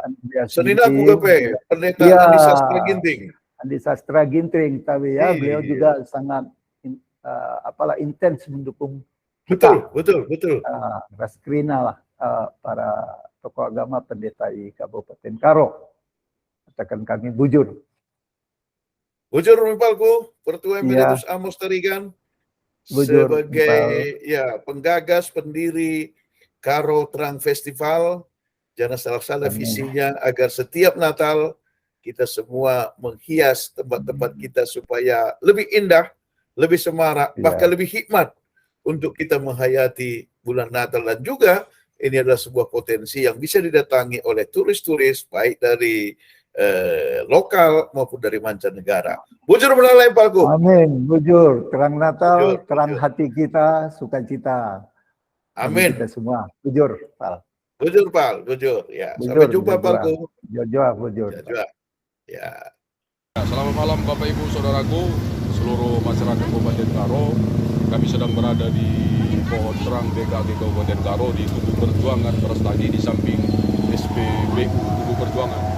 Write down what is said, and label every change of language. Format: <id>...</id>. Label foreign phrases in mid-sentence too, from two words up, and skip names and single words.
<id>Senina Pendeta Andi Sastra Ginting. Andi Sastra Ginting, tapi ya beliau juga sangat intens mendukung kita. Betul. Raskrina lah para tokoh agama pendeta di Kabupaten Karo. Katakan kami bujur.</id> <btx>Bujur Mipalku,</btx> <id>Pertua Emeritus Amos Tarigan sebagai penggagas pendiri Karo Terang Festival, jangan salah visinya agar setiap Natal kita semua menghias tempat-tempat kita supaya lebih indah, lebih semarak, bahkan lebih hikmat untuk kita menghayati bulan Natal. Dan juga ini adalah sebuah potensi yang bisa didatangi oleh turis-turis baik dari lokal maupun dari mancanegara.</id> <btx>Bujur melalai Palku.</btx> <id>Amin, bujur. Terang Natal, terang hati kita, sukacita. Amin. Kita semua. Bujur, Pal. Bujur. Ya. Sampai jumpa, Palku. Bujur. Ya. Selamat malam Bapak Ibu Saudaraku, seluruh masyarakat Kabupaten Karo. Kami sedang berada di pohon terang BKAG Kabupaten Karo di Tugu Perjuangan Beras Lagi di samping SPBU Tugu Perjuangan.</id>